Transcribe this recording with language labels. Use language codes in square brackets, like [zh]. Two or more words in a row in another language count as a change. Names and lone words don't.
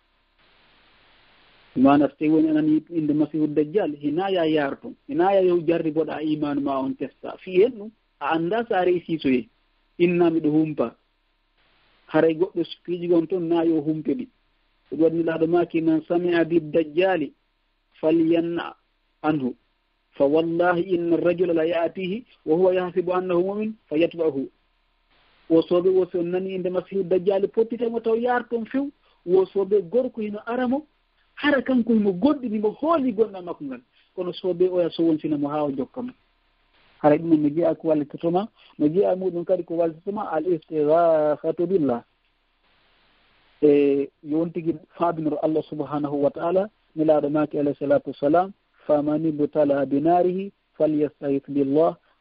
[ff] mana so tawi woni anani inde masihu dajjal hinaya yaar toon hinaya yow jarriboɗa imanu ma on testa fi hen ɗum a anda sa réussi soye inna miɗo humpa haray goɗɗo piiji gon toon na yo humpe ɗi ko ɗum waɗi laaɗo maki [ar] من سمع بالدجال فلينأ عنه فوالله إن الرجل ليأتيه و هو يحسب أنه مؤمن فيتبعه [ff] wo soɓe wo so nani inde masihu dajjali pottitemo taw yaar toon few wo soɓe gorko hino aramo hara kanko himo goɗɗini mo hooli gonɗa makko ngal kono soɓe oya so wontinamo ha o jokkamo haray ɗum no jeeya ko wallitotoma no jeeya muɗum kadi ko wallitotoma [ar] الاستغاثة بالله [ff] e yon tigui faabinoro [ar] الله سبحانه وتعالى [ff] nelaɗo maki [ar] عليه الصلاة والسلام فمن ابتلي بناره فليستغث بالله